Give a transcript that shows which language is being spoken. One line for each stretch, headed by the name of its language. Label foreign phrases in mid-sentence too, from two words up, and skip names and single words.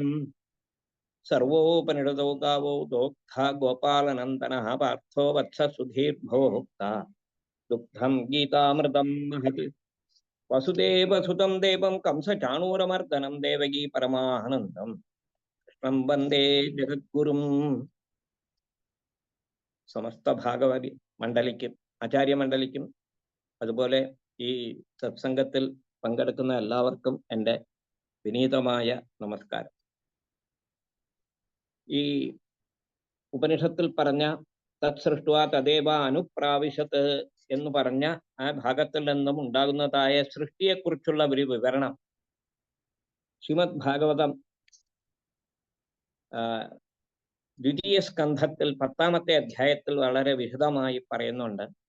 Sanskrit: सर्वोपनिषदो गावो दोग्धा गोपालनन्दनः पार्थो वत्ससुधीर्भोक्ता दुग्धं गीतामृतं महत्। वसुदेवसुतं देवं कंसचाणूरमर्दनं देवकी परमानन्दम् कृष्णं वन्दे जगद्गुरुं।
Malayalam: സമസ്ത ഭാഗവതി മണ്ഡലിക്കും ആചാര്യമണ്ഡലിക്കും അതുപോലെ ഈ സത്സംഗത്തിൽ പങ്കെടുക്കുന്ന എല്ലാവർക്കും എൻ്റെ വിനീതമായ നമസ്കാരം. ഈ ഉപനിഷത്തിൽ പറഞ്ഞ
Sanskrit: തത്സൃഷ്ട്വാ തദേവ അനുപ്രാവിശത്ത്
Malayalam: എന്ന് പറഞ്ഞ ആ ഭാഗത്തിൽ നിന്നും ഉണ്ടാകുന്നതായ സൃഷ്ടിയെക്കുറിച്ചുള്ള ഒരു വിവരണം ശ്രീമദ് ഭാഗവതം ദ്വിതീയ സ്കന്ധത്തിൽ 10ാമത്തെ അധ്യായത്തിൽ വളരെ വിശദമായി പറയുന്നുണ്ട്.